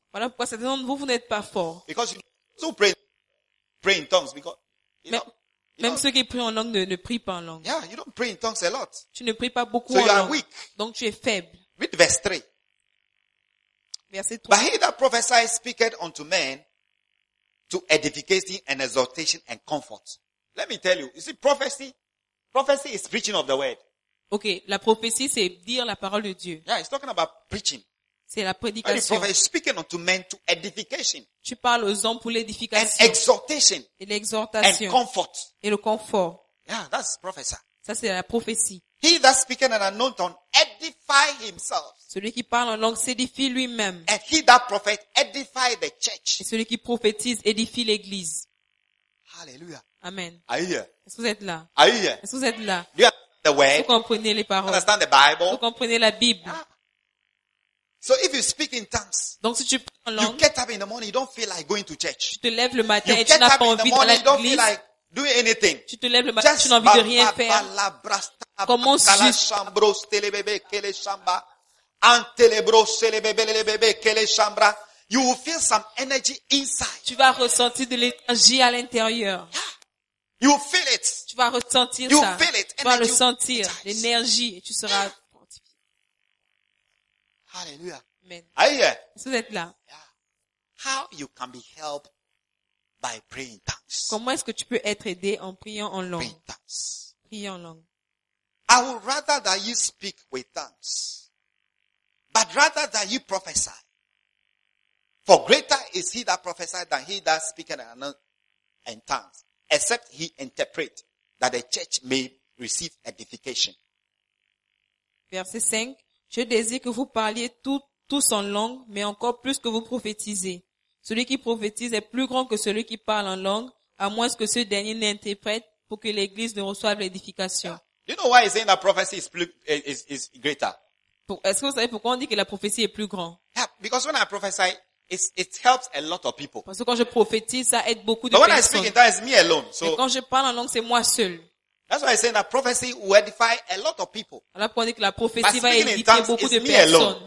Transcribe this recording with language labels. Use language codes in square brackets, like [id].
[fr] Voilà pourquoi certains d'entre vous n'êtes pas forts. [en] Because you so pray in tongues. Because, [fr] même ceux qui prient en langue ne prient pas en langue. [en] Yeah, you don't pray in tongues a lot. [fr] Tu ne pries pas beaucoup [en] so [fr] en langue. [en] So you are weak. [fr] Donc tu es faible. [en] Read verse 3. [fr] Verset 3. [en] But he that prophesies speaketh unto men to edification and exhortation and comfort. Let me tell you. You see, prophecy. Prophecy is preaching of the word. [fr] OK, la prophétie c'est dire la parole de Dieu. [en] Yeah, it's talking about preaching. [fr] C'est la prédication. [en] And prophecy speaking unto men to edification. [fr] Tu parles aux hommes pour l'édification. [en] And exhortation. [fr] Et l'exhortation. [en] And comfort. [fr] Et le confort. [en] Yeah, that's prophecy. [fr] Ça c'est la prophétie. [en] He that speaketh in an unknown tongue edify himself. [fr] Celui qui parle en langue s'édifie lui-même. [en] And he that prophet edify the church. [fr] Et celui qui prophétise édifie l'église. [en] Hallelujah. Amen. Are you here? [fr] Est-ce que vous êtes là? [en] Are you here? [fr] Est-ce que vous êtes là? [en] Do you understand the word? [fr] Vous comprenez les paroles? [en] Understand the Bible? [fr] Vous comprenez la Bible? [en] So if you speak in tongues, [fr] donc si tu parles en langue, [en] you get up in the morning, you don't feel like going to church. [fr] Tu te lèves le matin et tu n'as pas envie d'aller à l'église. [en] You get up in the morning, you don't feel like doing anything. [fr] Tu te lèves le matin, tu n'as envie de rien faire. Commence juste. Kala shambro stele bebe kele shamba antele bro stele bebe le bebe kele shamba. [en] You will feel some energy inside. [fr] Tu vas ressentir de l'énergie à l'intérieur. [en] You feel it. [fr] Tu vas ressentir [en] you [fr] ça. [en] Feel it. [fr] Tu vas le sentir, l'énergie, et tu seras fortifié. [en] Yeah. Hallelujah. Amen. Are you here? [fr] Est-ce que vous êtes là? [en] Yeah. How you can be helped by praying tongues? [fr] Comment est-ce que tu peux être aidé en priant en langue? Priant en langue. [en] I would rather that you speak with tongues, but rather that you prophesy. For greater is he that prophesies than he that speaketh in tongues. Except he interpret that the church may receive edification. [fr] Verset 5. Je désire que vous parliez tous en langue, mais encore plus que vous prophétisez. Celui qui prophétise est plus grand que celui qui parle en langue, à moins que ce dernier n'interprète pour que l'église ne reçoive l'édification. [en] Yeah. You know why he's saying that prophecy is greater? [fr] Est-ce que vous savez pourquoi on dit que la prophétie est plus grande? [en] Yeah, because when I prophesy, it helps a lot of people. [fr] Parce que quand je prophétise, ça aide beaucoup de personnes. [en] But when I speak in tongues, it's me alone. So [fr] quand je parle en langue, c'est moi seul. [en] That's why I say that prophecy will edify a lot of people. [fr] Alors pour dire que la prophétie va édifier beaucoup de personnes.